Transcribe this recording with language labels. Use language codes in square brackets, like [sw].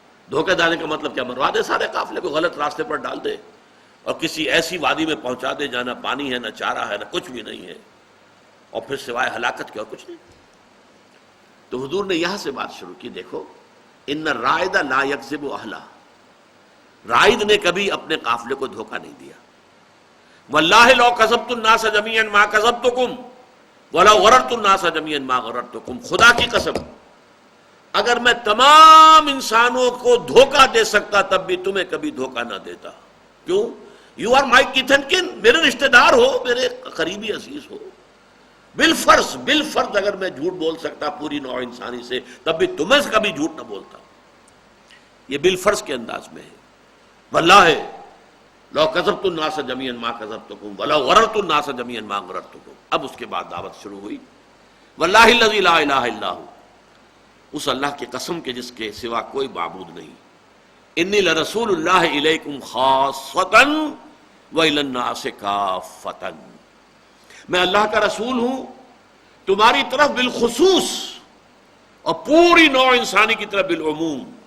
[ur] دھوکہ دینے کا مطلب کیا؟ مروا دے سارے قافلے کو، غلط راستے پر ڈال دے اور کسی ایسی وادی میں پہنچا دے جہاں نہ پانی ہے، نہ چارہ ہے، نہ کچھ بھی نہیں ہے، اور پھر سوائے ہلاکت کے اور کچھ نہیں. تو حضور نے یہاں سے بات شروع کی، دیکھو [ar] ان الرائد لا یکذب اہلہ. [ur] رائد نے کبھی اپنے قافلے کو دھوکہ نہیں دیا. [ar] واللہ لو کذبت الناس جميعا ما کذبتکم ولو غررت الناس جميعا ما غررتکم. [ur] خدا کی قسم اگر میں تمام انسانوں کو دھوکہ دے سکتا تب بھی تمہیں کبھی دھوکہ نہ دیتا. کیوں؟ [en] you are my kith and kin, [ur] میرے رشتہ دار ہو، میرے قریبی عزیز ہو. بالفرض اگر میں جھوٹ بول سکتا پوری نوع انسانی سے تب بھی تمہیں سے کبھی جھوٹ نہ بولتا. یہ بالفرض کے انداز میں ہے. [ar] واللہ لو کذبت الناس جميعا ما کذبتکم ولو غررت الناس جميعا ما غررتکم. [ur] اب اس کے بعد دعوت شروع ہوئی. [ar] واللہ الذی لا الہ الا ہو، [ur] اس اللہ کی قسم کے جس کے سوا کوئی معبود نہیں. [ar] انی لرسول اللہ الیکم خاصۃ والی الناس کافۃ. [ur] میں اللہ کا رسول ہوں تمہاری طرف بالخصوص اور پوری نوع انسانی کی طرف بالعموم.